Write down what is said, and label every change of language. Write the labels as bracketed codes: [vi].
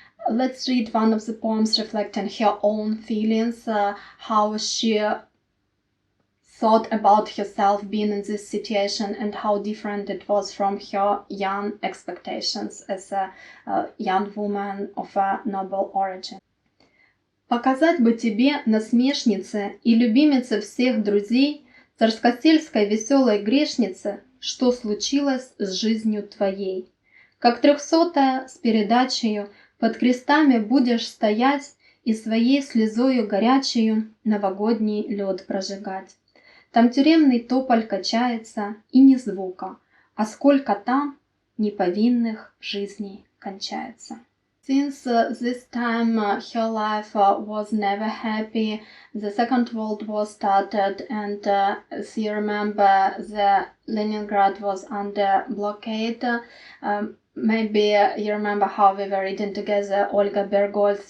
[en] Let's read one of the poems reflecting her own feelings, how she thought about herself being in this situation and how different it was from her young expectations as a young woman of a noble origin. [ru] Показать бы тебе, насмешнице и любимице всех друзей, царскосельской веселой грешнице, что случилось с жизнью твоей. Как 300-я с передачею под крестами будешь стоять и своей слезою горячею новогодний лед прожигать. Там тюремный тополь качается, и ни звука, а сколько там неповинных жизней кончается. [en] Since this time her life was never happy, the Second World War started, and as you remember, the Leningrad was under blockade. Maybe you remember how we were reading together Olga Bergholz.